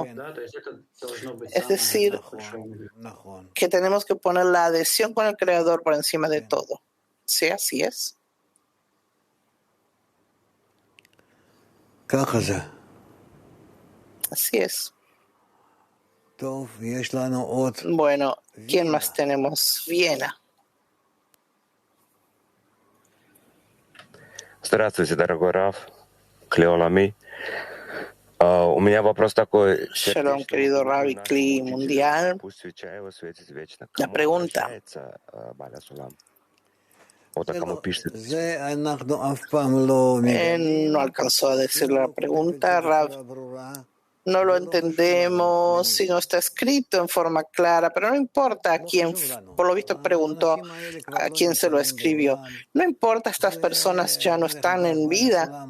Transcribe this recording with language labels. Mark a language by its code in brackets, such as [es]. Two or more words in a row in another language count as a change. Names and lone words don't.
[es] Es decir, que tenemos que poner la adhesión con el Creador por encima de todo. Sí, así es. Así es. Bueno, ¿quién más tenemos? Viena. [ru] Здравствуйте, дорогой Раф, Клеолами. У меня вопрос такой. [es] Shalom, querido Rabbi Kli Mundial. [ru] Пусть свеча его светит вечно. [es] La [ru] Кому [es] pregunta. [ru] обращается Баля Сулам? Вот кому пишет. [es] No alcanzó a decir la pregunta, Rav. No lo entendemos si no está escrito en forma clara, pero no importa a quién, por lo visto preguntó a quién se lo escribió. No importa, estas personas ya no están en vida.